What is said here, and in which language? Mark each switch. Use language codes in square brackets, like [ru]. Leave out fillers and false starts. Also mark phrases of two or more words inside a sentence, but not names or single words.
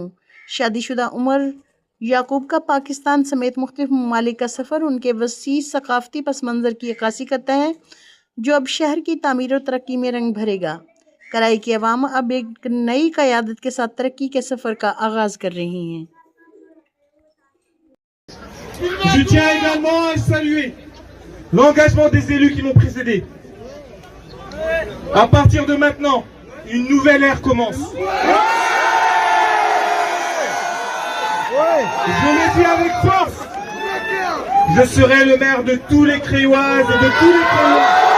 [ur] شادی شدہ عمر یعقوب کا پاکستان سمیت مختلف ممالک کا سفر ان کے وسیع ثقافتی پس منظر کی عکاسی کرتا ہے، جو اب شہر کی تعمیر اور ترقی میں رنگ بھرے گا. کرائی کی عوام اب ایک نئی قیادت کے ساتھ ترقی کے سفر کا آغاز کر رہی ہیں. [fr] Je tiens également à saluer l'engagement des élus qui m'ont précédé. À partir de maintenant, une nouvelle ère commence. Je le dis avec force, je serai le maire de tous les Créoises et de tous les Créois.